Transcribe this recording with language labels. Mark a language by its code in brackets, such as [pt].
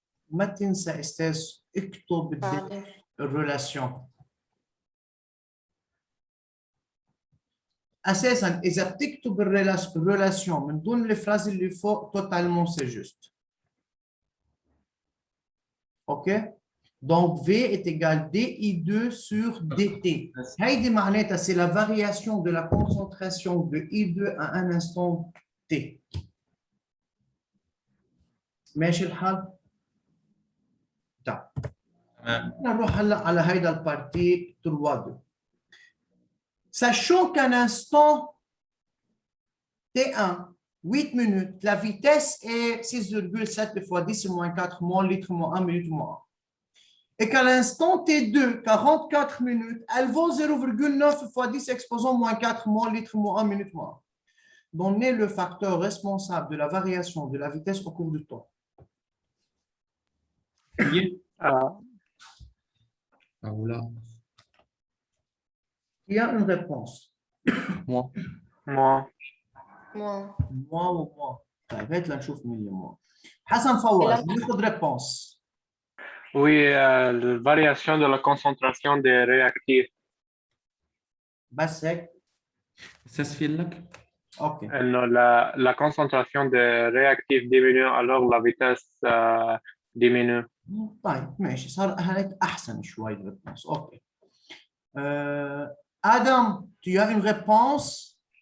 [ar] ما تنسى استاذ اكتب الريلاسيون. اساسا اذا بتكتب الريلاسيون من دون الفراز اللي فوق [fr] توتالمون سي جوست. اوكي donc V est égal DI2 sur DT. [ar] هيدي معناتها [fr] c'est la variation de la concentration de I2 à un instant T. [ar] ماشي الحال؟ طيب نروح هلا على هيدا البارتي 3-2. [fr] Sachant qu'un instant T1, 8 minutes, la vitesse est 6,7 fois 10 moins 4 mol litre moins 1 minute moins 1. Et qu'à l'instant T2, 44 minutes, elle vaut 0,9 fois 10 exposant moins 4 mol litre moins 1 minute moins 1. donnez le facteur responsable de la variation de la vitesse au cours du temps. Oui. [ar] آه، أو لا. [fr] Il y a une réponse. moi moi Moi. Moi ou moi. [ar] طيب هات لنشوف مين اللي moi. حسن فواز لا. ناخذ réponse. [fr] oui la variation de la concentration des réactifs [ar] بس هيك. أستاذ في لك؟ اوكي. [fr] إنه la concentration des réactifs diminue alors la vitesse diminue. [ar] طيب ماشي صار هيك احسن شوي الريبونس. اوكي. [fr] ادم tu as une réponse.